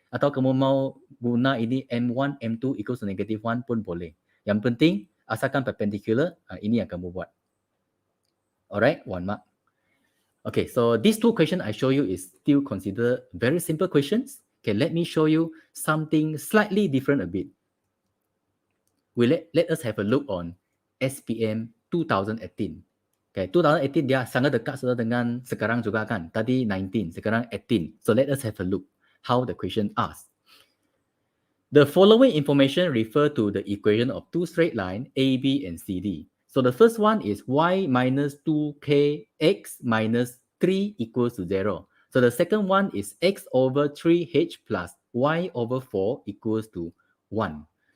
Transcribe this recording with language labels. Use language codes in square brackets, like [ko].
[ms] Atau kamu mau guna ini M1, M2 equals to -1 pun boleh. Yang penting, asalkan perpendicular, ini yang kamu buat. [en] Alright, 1 mark. Okay, so these 2 questions I show you is still considered very simple questions. Okay, let me show you something slightly different a bit. Let us have a look on SPM 2018. [ms] Okay, 2018 dia sangat dekat sudah dengan sekarang juga kan. Tadi 19, sekarang 18. [en] So let us have a look how the question asks. The following information refer to the equation of 2 straight lines AB and CD. So the first one is y minus 2kx minus 3 equals to 0. So the second one is x over 3h plus y over 4 equals to 1.